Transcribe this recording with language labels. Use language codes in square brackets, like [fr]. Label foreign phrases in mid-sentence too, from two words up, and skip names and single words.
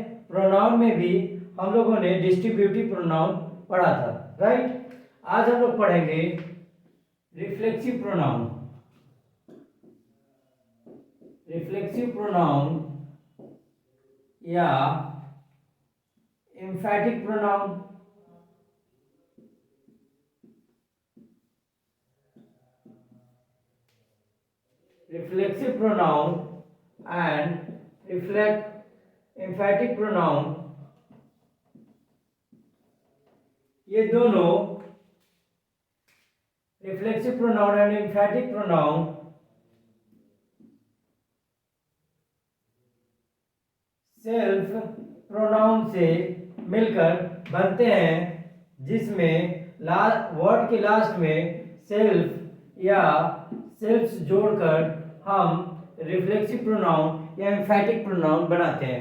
[hi] प्रोनाउन में भी हम लोगों ने [en] distributive pronoun [hi] पढ़ा था, राइट। आज हम लोग पढ़ेंगे [en] reflexive pronoun. reflexive pronoun या emphatic pronoun. Reflexive pronoun and emphatic pronoun, [hi] ये दोनों [en] reflexive pronoun and emphatic pronoun self pronoun [hi] से मिलकर बनते हैं, जिसमें वर्ड के लास्ट में सेल्फ या सेल्फ्स जोड़कर हम [en] reflexive pronoun [hi] या [en] emphatic pronoun [hi] बनाते हैं।